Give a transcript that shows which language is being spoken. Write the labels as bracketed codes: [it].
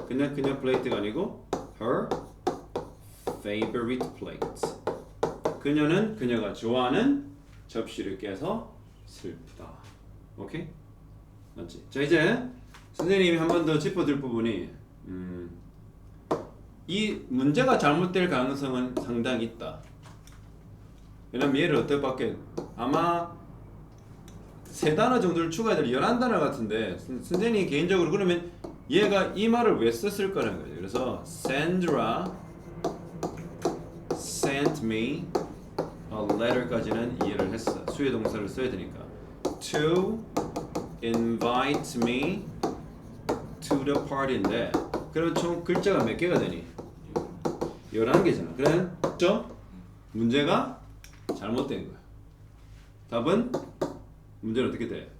[ko] 그냥 [en] plate가 [ko] 아니고 [en] her favorite plate. [ko] 그녀는 그녀가 좋아하는 접시를 깨서 슬프다. 오케이? 맞지? 자 이제 선생님이 한 번 더 짚어줄 부분이 이 문제가 잘못될 가능성은 상당히 있다. 왜냐면 얘를 어떻게 바뀌어? 아마 3단어 정도를 추가해야 될 11단어 같은데 선생님이 개인적으로 그러면 얘가 이 말을 왜 썼을 거라는 거죠. 그래서 [en] Sandra sent me a letter [ko] 까지는 이해를 했어. 수요 동사를 써야 되니까. [en] To invite me to the party [ko] 인데 그럼 총 글자가 몇 개가 되니? 11개잖아. 그렇죠? 문제가 잘못된 거야. 답은 문제는 어떻게 돼?